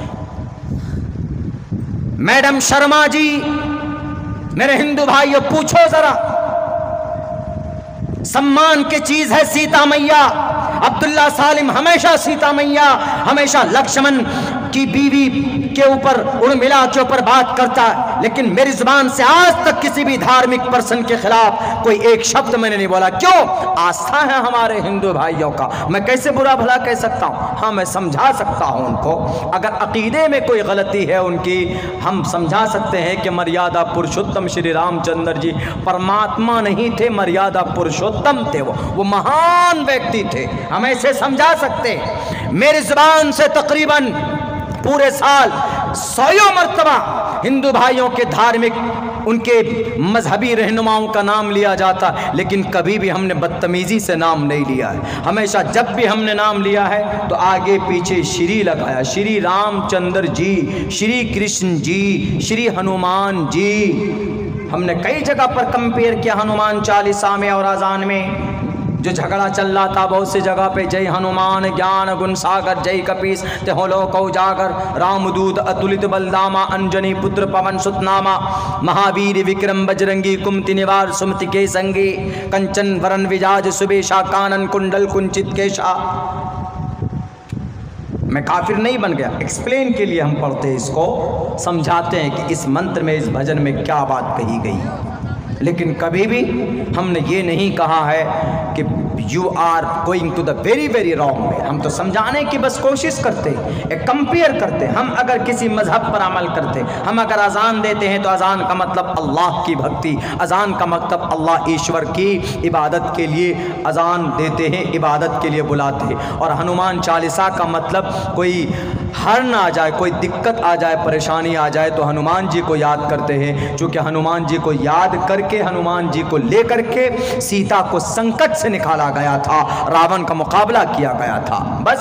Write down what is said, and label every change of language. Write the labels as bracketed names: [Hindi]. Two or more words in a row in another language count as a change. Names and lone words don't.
[Urdu] میڈم شرما جی، میرے ہندو بھائیوں، پوچھو ذرا، سمان کی چیز ہے سیتا میاں، عبداللہ سالم ہمیشہ سیتا میاں، ہمیشہ لکشمن کی بیوی کے اوپر، ارملا کے اوپر بات کرتا ہے، لیکن میری زبان سے آج تک کسی بھی دھارمک پرسن کے خلاف کوئی ایک شبد میں نے نہیں بولا۔ کیوں؟ آستھا ہے ہمارے ہندو بھائیوں کا، میں کیسے برا بھلا کہہ سکتا ہوں؟ ہاں، میں سمجھا سکتا ہوں ان کو، اگر عقیدے میں کوئی غلطی ہے ان کی، ہم سمجھا سکتے ہیں کہ مریادہ پرشوتم شری رام چندر جی پرماتما نہیں تھے، مریادہ پرشوتم تھے، وہ مہان ویکتی تھے، ہم ایسے سمجھا سکتے۔ میری زبان سے تقریباً پورے سال 100 مرتبہ ہندو بھائیوں کے دھارمک، ان کے مذہبی رہنماؤں کا نام لیا جاتا، لیکن کبھی بھی ہم نے بدتمیزی سے نام نہیں لیا ہے۔ ہمیشہ جب بھی ہم نے نام لیا ہے تو آگے پیچھے شری لگایا، شری رام چندر جی، شری کرشن جی، شری ہنومان جی۔ ہم نے کئی جگہ پر کمپیئر کیا ہنومان چالیسا میں اور اذان میں، جو جھگڑا چل رہا تھا بہت سی جگہ پہ، [Awadhi] जय हनुमान ज्ञान गुन सागर, जय कपीस तिहुँ लोक उजागर, राम दूत अतुलित बल धामा, अंजनि पुत्र पवन सुत नामा, महाबीर बिक्रम बजरंगी, कुमति निवार सुमति के संगी, कंचन बरन बिराज सुबेसा, कानन कुंडल कुंचित केसा. [Urdu] میں کافر نہیں بن گیا، ایکسپلین کے لیے ہم پڑھتے ہیں، اس کو سمجھاتے ہیں کہ اس منتر میں، اس بھجن میں کیا بات کہی گئی، لیکن کبھی بھی ہم نے یہ نہیں کہا ہے کہ [English] you are going to the very very wrong way. [Urdu] ہم تو سمجھانے کی بس کوشش کرتے ہیں، ایک کمپیئر کرتے ہیں۔ ہم اگر کسی مذہب پر عمل کرتے ہیں، ہم اگر اذان دیتے ہیں تو اذان کا مطلب اللہ کی بھکتی، اذان کا مطلب اللہ ایشور کی عبادت کے لیے اذان دیتے ہیں، عبادت کے لیے بلاتے ہیں۔ اور ہنومان چالیسا کا مطلب کوئی ہر نہ آ جائے، کوئی دقت آ جائے، پریشانی آ جائے تو ہنومان جی کو یاد کرتے ہیں، چونکہ ہنومان جی کو یاد کر کے، ہنومان جی کو لے کر کے سیتا کو سنکٹ سے نکالا گیا تھا، راون کا مقابلہ کیا گیا تھا۔